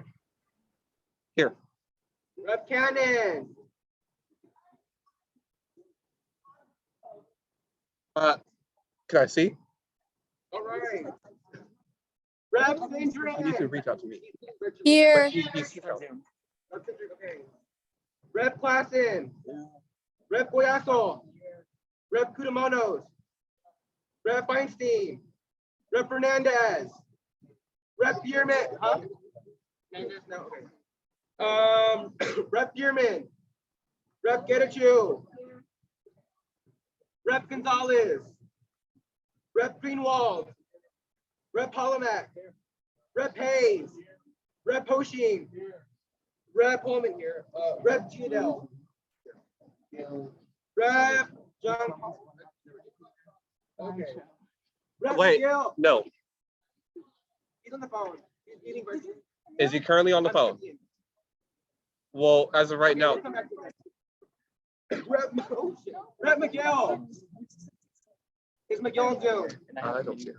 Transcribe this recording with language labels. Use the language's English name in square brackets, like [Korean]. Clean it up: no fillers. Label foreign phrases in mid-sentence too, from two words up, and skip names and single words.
[English] Here. Rep Cannon. Can I see? All right. Rep You can Sindrin. reach out to me. Here. Okay. Rep Klassen. Rep Boyaso. Rep Kudamanos. Rep Feinstein. Rep Fernandez. Rep Bierman. Huh? Fernandez? No, okay. Rep Bierman. Rep Getachew. Rep Gonzalez. Rep Greenwald. Rep Holomack. Rep Hayes. Rep Hoshing. Rep Holman here. Rep Giadel. Rep John. Okay. Rep Wait, Gill. no. He's on the phone. He's eating breakfast. Is he currently on the phone? Well, as of right now. Rep Miguel. Is Miguel on Zoom? I don't see.